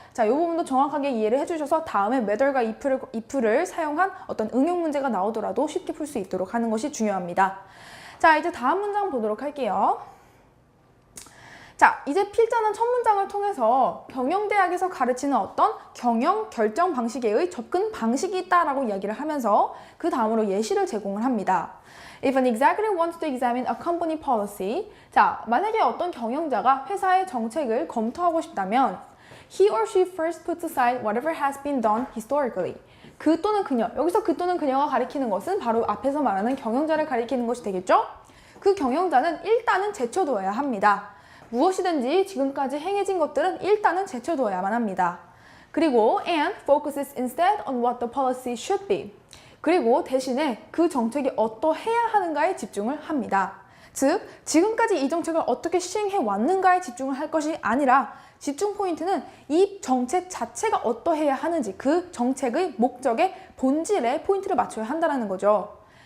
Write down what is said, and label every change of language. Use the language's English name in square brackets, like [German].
[Korean] 자, 이 부분도 정확하게 이해를 해주셔서 다음에 whether과 if를 사용한 어떤 응용 문제가 나오더라도 쉽게 풀 수 있도록 하는 것이 중요합니다. 자, 이제 다음 문장 보도록 할게요. 자, 이제 필자는 첫 문장을 통해서 경영대학에서 가르치는 어떤 경영 결정 방식에 접근 방식이 있다라고 이야기를 하면서 그 다음으로 예시를 제공을 합니다. [English] If an executive wants to examine a company policy, [Korean] 자, 만약에 어떤 경영자가 회사의 정책을 검토하고 싶다면 [English] he or she first puts aside whatever has been done historically. [Korean] 그 또는 그녀, 여기서 그 또는 그녀가 가리키는 것은 바로 앞에서 말하는 경영자를 가리키는 것이 되겠죠? 그 경영자는 일단은 제쳐두어야 합니다. 무엇이든지 지금까지 행해진 것들은 일단은 제쳐두어야만 합니다. 그리고 [English] and focuses instead on what the policy should be. [Korean] 그리고 대신에 그 정책이 어떠해야 하는가에 집중을 합니다. 즉, 지금까지 이 정책을 어떻게 시행해 왔는가에 집중을 할 것이 아니라 집중 포인트는 이 정책 자체가 어떠해야 하는지 그 정책의 목적의 본질에 포인트를 맞춰야 한다는 거죠.